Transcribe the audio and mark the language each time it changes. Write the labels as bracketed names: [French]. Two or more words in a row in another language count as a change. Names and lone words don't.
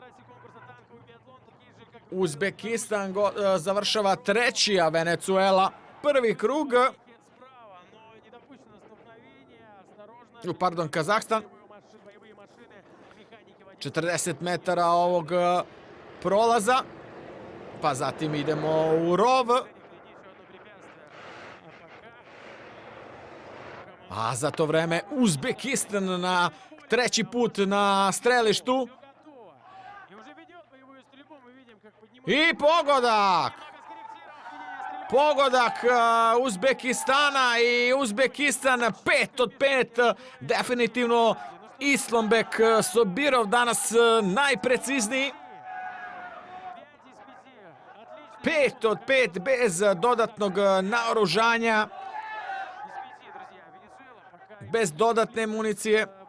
[Serbian] Uzbekistan završava treći, a Venezuela prvi krug. [Russian] Справа, но не допущено столкновение. Осторожно. [Serbian] Pardon, Kazahstan. [Russian] Боевые машины, механики водителя. [Serbian] 40 metara ovog prolaza. Pa zatim idemo u rov. [Russian] Впереди еще одно препятствие. А пока [Serbian] A za to vreme Uzbekistan na treći put na strelištu. [Russian] все готово. И уже ведет боевую стрельбу. Мы видим, как поднимается. [Serbian] I pogodak! Pogodak Uzbekistana i Uzbekistan 5 od 5. Definitivno Islombek Sobirov danas najprecizniji. 5 od 5 bez dodatnog naoružanja, bez dodatne municije.